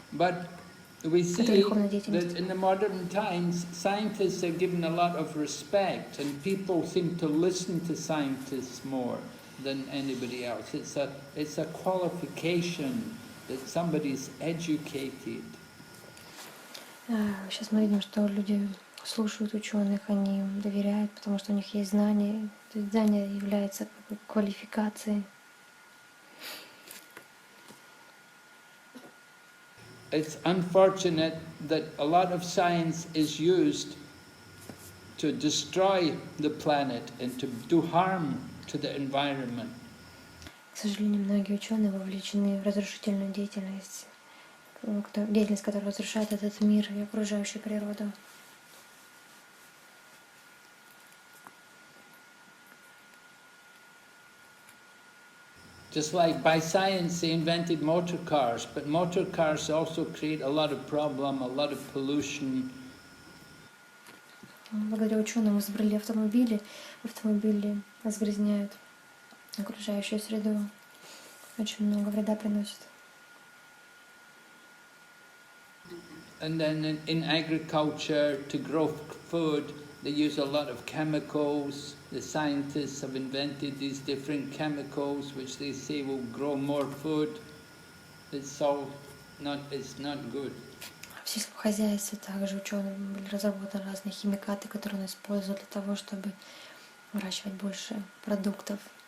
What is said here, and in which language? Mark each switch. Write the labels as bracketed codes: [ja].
[en] But we see that in the modern times, scientists are given a lot of respect, and people seem to listen to scientists more than anybody else. It's a qualification that somebody's educated. [ru] Сейчас мы видим, что люди слушают ученых, они им доверяют, потому что у них есть знания. То есть знание является квалификацией. [en] It's unfortunate that a lot of science is used to destroy the planet and to do harm to the environment. [ru] К сожалению, многие ученые вовлечены в разрушительную деятельность, которая разрушает этот мир и окружающую природу. [en] Just like by science they invented motor cars, but motor cars also create a lot of problem, a lot of pollution. [ru] Благодаря ученым изобрели автомобили загрязняют окружающую среду, очень много вреда приносят. [en] And then in agriculture, to grow food, they use a lot of chemicals. The scientists have invented these different chemicals which they say will grow more food. It's not good. [ru] В сельском хозяйстве также ученые были разработаны разные химикаты, которые он использует для того, чтобы выращивать больше продуктов.